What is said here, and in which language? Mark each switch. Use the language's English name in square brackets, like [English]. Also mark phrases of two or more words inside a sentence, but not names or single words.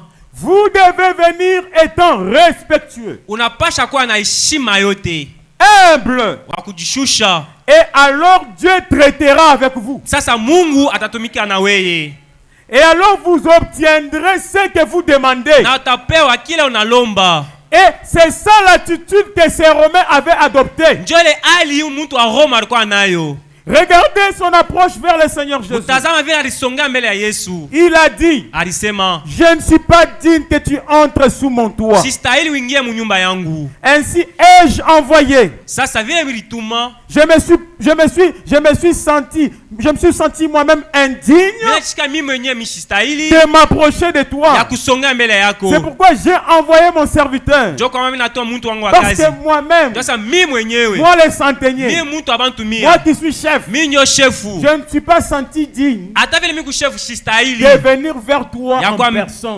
[French] vous devez venir étant respectueux, [Swahili] unapasha kuwa na heshima yote, [French] humble, [Swahili] wa kujishusha. [French] et alors Dieu traitera avec vous. [Swahili] Sasa Mungu atatumika na weye [French] Et alors vous obtiendrez ce que vous demandez. [Swahili] na utapewa kile unalomba. [French] Et c'est ça l'attitude que ces Romains avaient adoptée. [Swahili] Ndio ile hali mtu wa Roma alikuwa nayo. [French] Regardez son approche vers le Seigneur Jésus. [Swahili] Utazama vile alisonga mbele ya Yesu. [French] Il a dit, [Swahili] Alisema [French] je ne suis pas digne que tu entres sous mon toit. [Swahili] sistahili uingie mu nyumba yangu. [French] Ainsi ai-je envoyé. [Swahili] Sasa vile vilituma [French] Je me suis je me suis senti moi-même indigne de m'approcher de toi. C'est pourquoi j'ai envoyé mon serviteur. Parce que moi-même, moi le centenier, moi qui suis chef, je ne suis pas senti digne de venir vers toi en personne.